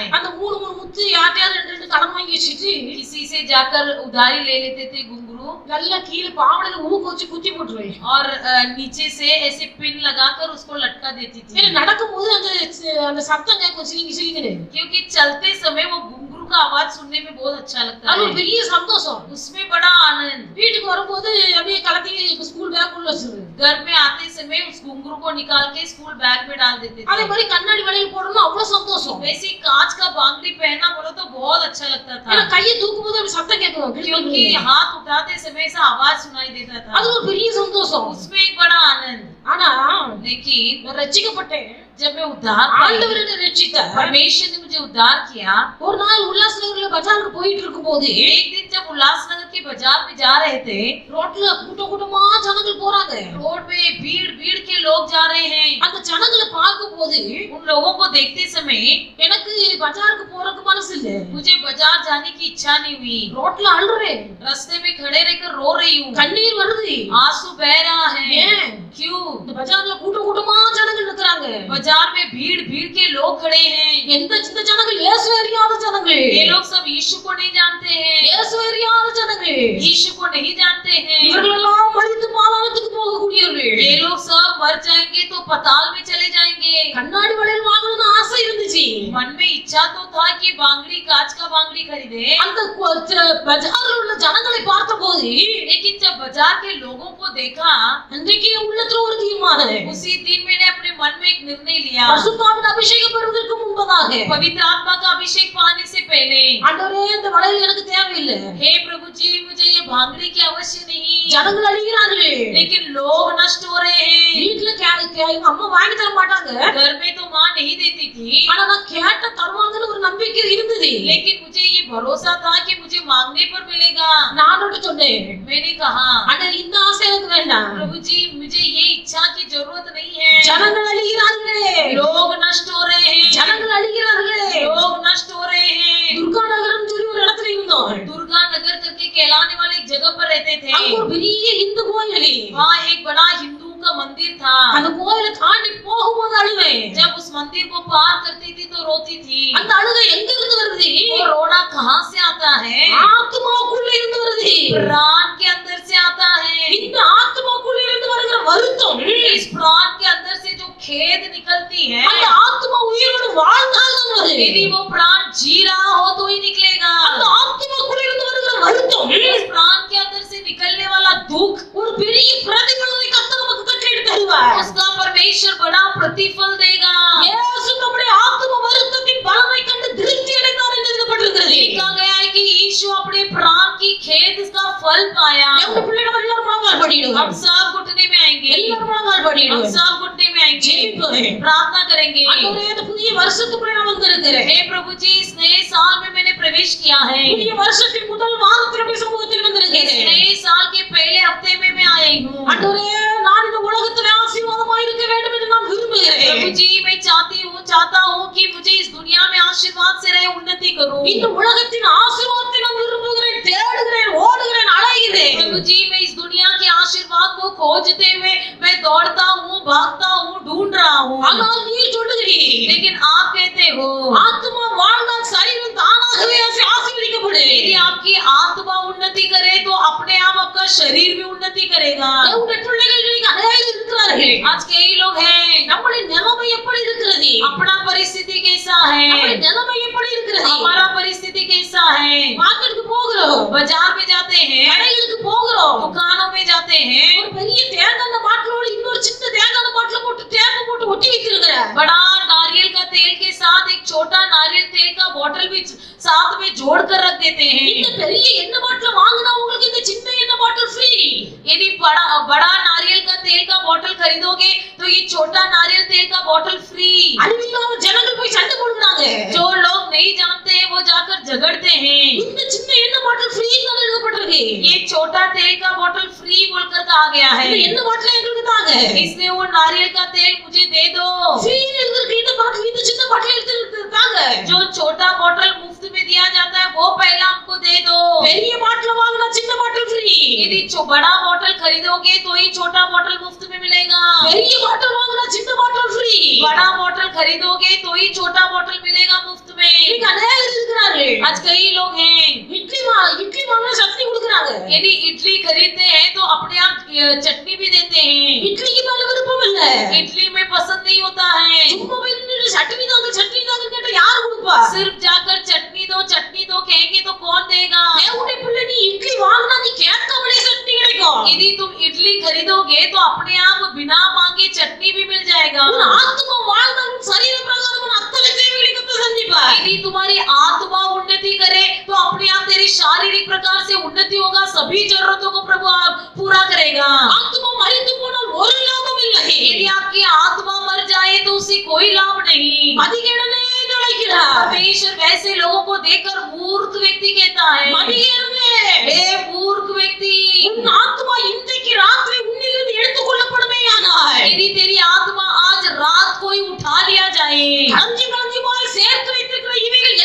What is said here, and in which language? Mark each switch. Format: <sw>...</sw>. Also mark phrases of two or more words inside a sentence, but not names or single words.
<ta>அந்த 3 முத்து யார்ட்டையாவது 2 கடன் வாங்கி வச்சுட்டு</ta> <hi>किसी से जाकर उधारी ले लेते थे घुंघरू,</hi> <ta>நல்லா கீழே பாவடையில ஊக்கு வச்சு குத்தி போட்டுருவேன்.</ta> <hi>और नीचे से ऐसे पिन लगाकर उसको लटका देती थी।</hi> <ta>ஏன்னா நடக்கும்போது அந்த சத்தம் கேட்கும் சிலிங்கி சிலிங்கின்னு.</ta> <hi>क्योंकि चलते समय वो घुंघरू का आवाज सुनने में बहुत अच्छा लगता</hi> <ta>அது ஒரு</ta> <hi>है,</hi> <ta>பெரிய சந்தோஷம்.</ta> <hi>उसमें बड़ा आनंद।</hi> <ta>வீட்டுக்கு வரும்போது அப்படியே கலத்தி</ta> <en>school bag</en> <ta>உள்ள வச்சிருது.</ta> <hi>घर में आते समय उस घुंघरू को निकाल के</hi> <en>school bag</en> <hi>में डाल देते</hi> <ta>அதே</ta> <hi>थे।</hi> <ta>மாதிரி கண்ணாடி வளையல் போடணும் அவ்வளவு சந்தோஷம்.</ta> <hi>वैसे कांच का बांगड़ी पहनना बोलो तो बहुत अच्छा लगता</hi> <ta>ஏன்னா</ta> <hi>था,</hi> <ta>கையை தூக்கும் போது அப்படி சத்தம் கேட்கும்.</ta> <hi>क्योंकि हाथ उठाते समय ऐसा आवाज सुनाई देता</hi> <ta>அது</ta> <hi>था,</hi> <ta>ஒரு பெரிய சந்தோஷம்.</ta> <hi>उसमें एक बड़ा आनंद।</hi> <ta>ஆனா</ta> <hi>लेकिन</hi> <ta>நான் ரட்சிக்கப்பட்டேன்,</ta> <hi>जब मैं उद्धार पाई,</hi> <ta>ஆண்டவர் என்னை ரட்சித்தார்.</ta> <hi>परमेश्वर ने मुझे उद्धार किया।</hi> <ta>ஒரு நாள் உல்லாசநகர்ல பஜாருக்கு போயிட்டு இருக்கும்போது</ta> <hi>एक दिन जब उल्लासनगर के बाजार में जा रहे थे,</hi> <ta>ரோட்ல கூட்டமா ஜனங்கள் போறாங்க.</ta> <hi>रोड में भीड़ भीड़ के लोग जा रहे हैं।</hi> <ta>அந்த ஜனங்களை பார்க்கும்போது</ta> <hi>उन लोगों को देखते समय</hi> <ta>எனக்கு பஜாருக்கு போறதுக்கு மனசு இல்ல.</ta> <hi>मुझे बाजार जाने की इच्छा नहीं हुई।</hi> <ta>ரோட்ல அழுறேன்,</ta> <hi>रास्ते में खड़े रहकर रो रही हूँ,</hi> <ta>கண்ணீர் வருது.</ta> <hi>आंसू बह रहा है।</hi> <ta>ஏன்?</ta> <hi>क्यों?</hi> <ta>இந்த பஜார்ல கூட்டம் கூட்டமா ஜனங்கள் நிக்கறாங்க.</ta> <hi>बाजार में भीड़ भीड़ के लोग खड़े हैं।</hi> <ta>இந்த ஜனங்கள் இயேசு அறியாத ஜனங்கள்.</ta> <hi>ये लोग सब यीशु को नहीं जानते हैं,</hi> <ta>இயேசு அறியாத ஜனங்கள்.</ta> <hi>यीशु को नहीं जानते हैं।</hi> <ta>இவர்கள் எல்லாம் மரித்து பாதாளத்துக்கு போகக்கூடியவர்கள்.</ta> <hi>ये लोग सब मर जाएंगे तो पाताल में चले जाएंगे।</hi> <ta>கண்ணாடி வளையல் வாங்கணும்னு ஆசை இருந்துச்சு.</ta> <hi>मन में इच्छा तो था कि बांगड़ी, कांच का बांगड़ी खरीदे,</hi> <ta>அந்த பஜார்ல உள்ள ஜனங்களை பார்த்தபோது</ta> <hi>लेकिन जब बाजार के लोगों को देखा,</hi> <ta>அன்றைக்கு உள்ளத்துல ஒரு தீர்மானம்.</ta> <hi>उसी दिन मैंने अपने मन में एक निर्णय लिया।</hi> <ta>பரிசுத்தாவின் அபிஷேகம் பெறுவதற்கு முன்பதாக</ta> <hi>पवित्र आत्मा का अभिषेक पाने से पहले,</hi> <ta>ஆண்டவரே இந்த வளையல் எனக்கு தேவையில்லை.</ta> <hi>हे प्रभु जी, मुझे ये बांगड़ी की आवश्यक नहीं,</hi> <ta>ஜனங்கள் அழிகிறார்கள்.</ta> <hi>लेकिन लोग नष्ट हो रहे हैं।</hi> <ta>வீட்டுல எங்க அம்மா வாங்கி தர மாட்டாங்க.</ta> <hi>घर में तो माँ नहीं देती थी,</hi> <ta>ஆனா நான் கேட்ட தருவாங்கன்னு ஒரு நம்பிக்கை இருந்தது.</ta> <hi>लेकिन मुझे ये भरोसा था कि मुझे मांगने पर मिलेगा।</hi> <ta>நான் அவர்கிட்ட சொன்னேன்,</ta> <hi>मैंने कहा,</hi> <ta>ஆண்டவரே இந்த ஆசை எனக்கு வேண்டாம்.</ta> <hi>प्रभु जी, मुझे ये इच्छा की जरूरत नहीं है।</hi> <ta>ஜனங்கள் அழிகிறார்களே,</ta> <hi>लोग नष्ट हो रहे हैं,</hi> <ta>ஜனங்கள் அழிகிறார்களே.</ta> <hi>लोग नष्ट हो रहे हैं।</hi> <ta>துர்கா நகரம் சொல்லி ஒரு இடத்துல இருந்தோம்.</ta> <hi>दुर्गा नगर करके कहलाने वाले एक जगह पर रहते थे।</hi> <ta>அங்க ஒரு பெரிய இந்து கோயில்.</ta> <hi>वहाँ एक बड़ा हिंदू का मंदिर था।</hi> <ta>அந்த கோயிலை தாண்டி போகும்போது அழுவேன்.</ta> <hi>जब उस मंदिर को पार करती थी तो रोती थी।</hi> <ta>அந்த அழுகை எங்க இருந்து வருது?</ta> <hi>वो रोना कहाँ से आता है?</hi> <ta>ஆத்மாக்குள்ள இருந்து வருது.</ta> <hi>प्राण के अंदर से आता है।</hi> <ta>இந்த ஆத்மாக்குள்ள இருந்து வருகிற வருத்தம்</ta> <hi>इस प्राण के अंदर से जो खेद निकलती है,</hi> <ta>அந்த ஆத்மா உயிரோடு வாழ்ந்தால் தான் வருது.</ta> <hi>यदि वो प्राण जी रहा हो तो ही निकलेगा।</hi> <ta>அந்த ஆத்மாக்குள்ள இருந்து வருகிற வருத்தம்</ta> <hi>इस प्राण के अंदर से निकलने वाला दुख,</hi> <ta>ஒரு பெரிய பிரதிபலனை கர்த்தர் நமக்கு கட்டளையிட்டு தருவார்.</ta> <hi>उसका परमेश्वर बड़ा प्रतिफल देगा।</hi> <ta>இயேசு நம்முடைய ஆத்ம வருத்தத்தின் பலனை கண்டு திருப்தி அடைந்தார் என்று எழுதப்பட்டிருக்கிறது.</ta> <hi>लिखा गया है कि यीशु अपने प्राण की खेद का फल पाया।</hi> <ta>நம்ம பிள்ளைகள் எல்லாரும் முழங்கால் படிடுவோம்.</ta> <hi>हम सब घुटने में आएंगे,</hi> <ta>எல்லாரும் முழங்கால்</ta> <hi>हम</hi> <ta>படிடுவோம்.</ta> <hi>सब घुटने में आएंगे,</hi> <ta>ஜெபிப்போம்.</ta> <hi>प्रार्थना करेंगे।</hi> <ta>ஆண்டவரே இந்த புதிய வருஷத்துக்குள்ள நான் வந்திருக்கிறேன்.</ta> <hi>हे प्रभु जी, इस नए साल में मैंने प्रवेश किया है।</hi> <ta>புதிய வருஷத்தின் முதல் வாரத்தில் உம்முடைய சமூகத்தில்</ta> <hi>इस</hi> <ta>வந்திருக்கிறேன்.</ta> <hi>नए साल के पहले हफ्ते में मैं आई हूँ।</hi> <ta>ஆண்டவரே நான் இந்த உலகத்தில் ஆசீர்வாதமாய் இருக்க வேண்டும் என்று நான் விரும்புகிறேன்.</ta> <hi>प्रभु जी, मैं चाहता हूँ कि मुझे इस दुनिया में आशीर्वाद से रहे, उन्नति करूँ।</hi> <ta>இந்த உலகத்தின் ஆசீர்வாதத்தை நான் விரும்புகிறேன், தேடுகிறேன், ஓடுகிறேன், அலைகிறேன்.</ta> <hi>प्रभु जी, मैं इस दुनिया के आशीर्वाद को खोजते हुए मैं दौड़ता हूँ, भागता हूँ, ढूंढ रहा हूँ।</hi> <ta>ஆனால் நீர் சொல்லுகிறீர்,</ta> <hi>लेकिन आप कहते हो,</hi> <ta>ஆத்மா வாழ்ந்தால் சரீரம் தானாகவே ஆசீர்வதிக்கப்படும்.</ta> <hi>यदि आपकी आत्मा उन्नति करे तो अपने आप आपका शरीर भी उन्नति करेगा।</hi> <ta>நம்முடைய பிள்ளைகள் இன்னைக்கு அநேகர் இருக்கிறார்கள்.</ta> <hi>आज कई लोग हैं,</hi> <ta>நம்முடைய நிலைமை எப்படி இருக்கிறது?</ta> <hi>अपना परिस्थिति कैसा</hi> <ta>நம்முடைய</ta> <hi>है,</hi> <ta>நிலைமை எப்படி இருக்கிறது?</ta> <hi>हमारा परिस्थिति कैसा है।</hi> <ta>மார்க்கெட்டுக்கு போகிறோம்,</ta> <hi>बाजार में जाते हैं,</hi> <ta>கடைகளுக்கு போகிறோம்,</ta> <hi>दुकानों में जाते हैं,</hi> <ta>ஒரு பெரிய தேங்காய் பாட்டிலோட இன்னொரு சின்ன தேங்காய் பாட்டில போட்டு தேங்காய் போட்டு ஒட்டி வைத்திருக்கிற</ta> <hi>बड़ा नारियल का तेल के साथ एक छोटा नारियल तेल का बोतल भी साथ में जोड़ कर रख देते</hi> <ta>இந்த</ta> <hi>हैं।</hi> <ta>பெரிய எண்ணெய் பாட்டில வாங்கினா உங்களுக்கு இந்த சின்ன எண்ணெய் பாட்டில் ஃப்ரீ.</ta> <hi>यदि बड़ा नारियल का तेल का बोतल खरीदोगे तो ये छोटा नारियल तेल का बोतल फ्री।</hi> <ta>அறிவில்லாத ஜனங்கள் போய் சண்டை போடுறாங்க.</ta> <hi>जो लोग नहीं जानते हैं वो जाकर झगड़ते हैं।</hi> <ta>இந்த சின்ன எண்ணெய் பாட்டில் ஃப்ரீ தான் எழுதப்பட்டிருக்கு.</ta> <hi>ये छोटा तेल का बोतल फ्री बोलकर कहा गया</hi> <ta>இந்த</ta> <hi>है,</hi> <ta>எண்ணெய் பாட்டில எங்களுக்கு தாங்க.</ta> <hi>इसलिए वो नारियल का तेल मुझे दे दो।</hi> <ta>ஃப்ரீ எழுதிருக்கு இந்த பாட்டில், இந்த சின்ன பாட்டில் எடுத்து தாங்க.</ta> <hi>जो छोटा बोतल मुफ्त में दिया जाता है वो पहला हमको दे दो।</hi> <ta>பெரிய பாட்டில வாங்கினா சின்ன பாட்டில் ஃப்ரீ.</ta> <hi>यदि बड़ा बोतल खरीदोगे तो ही छोटा बोतल मुफ्त में मिलेगा।</hi> <ta>பெரிய பாட்டில் வாங்கினா சின்ன பாட்டில் ஃப்ரீ.</ta> <hi>बड़ा बोतल खरीदोगे तो ही छोटा बोतल मिलेगा मुफ्त में।</hi> <ta>இன்னைக்கு அநேகர் இருக்கிறார்கள்.</ta> <hi>आज कई लोग हैं,</hi> <ta>இட்லி வாங்கினா சட்னி கொடுக்குறாங்க.</ta> <hi>यदि इडली खरीदते हैं तो अपने आप चटनी भी देते हैं।</hi> <ta>இட்லிக்கு மேல விருப்பம் இல்ல.</ta> <hi>इडली में पसंद नहीं होता है,</hi> <ta>சும்மா போய் நின்னுட்டு சட்னி தாங்க கேட்டா யார் கொடுப்பா?</ta> <hi>सिर्फ जाकर चटनी दो कहेंगे तो कौन देगा।</hi> <ta>தேவனுடைய பிள்ளை நீ இட்லி வாங்கினா நீ கேட்காமலே சட்னி கிடைக்கும்.</ta> <hi>यदि तुम इडली खरीदोगे तो अपने आप बिना मांगे चटनी भी मिल जाएगा।</hi> <ta>உன் ஆத்மா வாழ்ந்தால் உன் சரீர பிரகாரம் அத்தனை தேவைகளை கர்த்தர் சந்திப்பார்.</ta> <hi>यदि तुम्हारी आत्मा उन्नति करे तो अपने आप तेरी शारीरिक प्रकार से उन्नति होगा, सभी जरूरतों को प्रभु आप पूरा करेगा।</hi> <ta>ஆத்மா மரித்து போனால் ஒரு லாபம் இல்லை.</ta> <hi>यदि आपकी आत्मा मर जाए तो उसे कोई लाभ नहीं।</hi> <ta>மதிகேடனே நினைக்கிறார்.</ta> <hi>परमेश्वर वैसे लोगों को देखकर मूर्ख व्यक्ति कहता है,</hi> <ta>மதிகேடனே,</ta> <hi>हे मूर्ख व्यक्ति,</hi> <ta>உன் ஆத்மா இன்றைக்கு ராத்திரி உன்னிலிருந்து எடுத்துக் கொள்ளப்படுமேயானால்</ta> <hi>यदि तेरी आत्मा आज रात को ही उठा लिया जाए,</hi> <ta>களஞ்சியமாய் சேர்த்து வைத்திருக்கிற</ta>